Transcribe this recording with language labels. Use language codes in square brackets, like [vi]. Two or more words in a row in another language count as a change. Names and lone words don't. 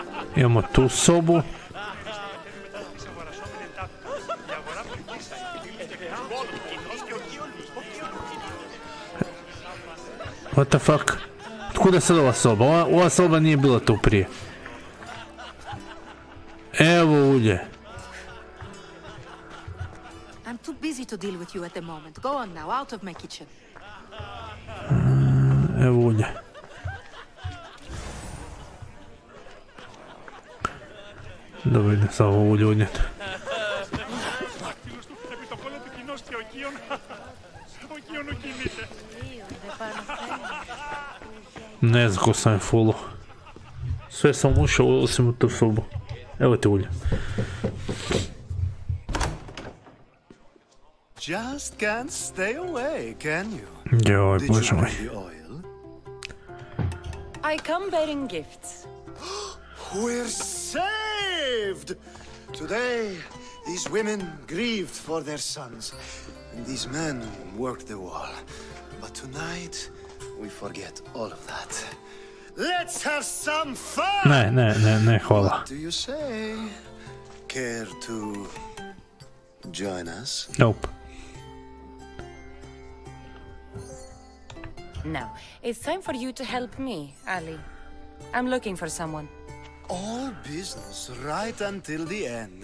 [bs] Imamo tu sobu. [en] What the fuck? [bs] Otkuda sad ova soba? Ova soba nije bila tu prije. Evo ulje. [en] I'm too busy to deal with you at the moment. Go on now, out of my kitchen. [bs] Evo ulje. Dobro, idem samo ulje unijeti. Ne znam ko sam je fullo. Sve sam ušao osim u tu sobu. Evo ti ulje. [en] Just can't stay away, can you? [bs] Joj, bože moj. [en] I come bearing gifts. We're saved! Today, these women grieved for their sons, and these men worked the wall. But tonight, we forget all of that. Let's have some fun! [bs] Ne, hvala. [en] What do you say? Care to join us? Nope. Now, it's time for you to help me, Ali. I'm looking for someone. All business right until the end.